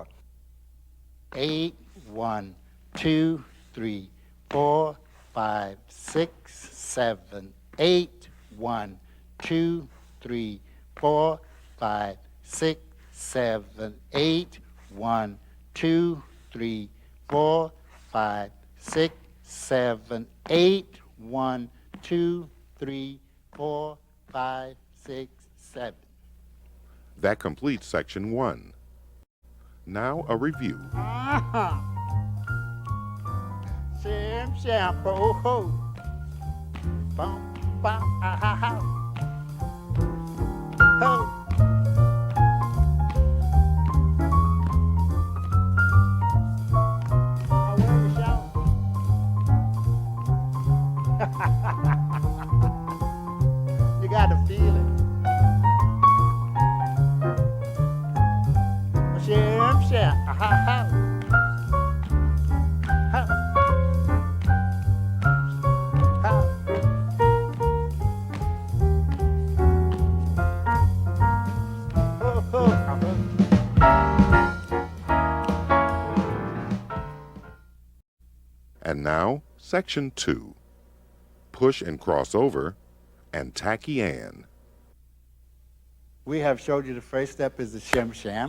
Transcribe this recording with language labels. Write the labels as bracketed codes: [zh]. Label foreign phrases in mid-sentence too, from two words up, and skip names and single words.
[en] 8, 1, 2, 3, 4, 5, 6, 7, 8, 1, 2, 3, 4, 5, 6, 7, 8, 1, 2, 3, 4, 5, 6, 7, 8, 1, 2, 3, 4, 5, 6, 7. That completes section 1. Now a review. Shim Sham, ho ho. Bum, bop, ah, ha, ha. Ho. Oh, where you shout? You got to feel it. Shim Sham, ah, ha, ha. Ha. Ha. Ho, ho, ah, ho. And now, Section 2. Push and cross over, and tacky Ann. We have showed you the first step is the Shim Sham.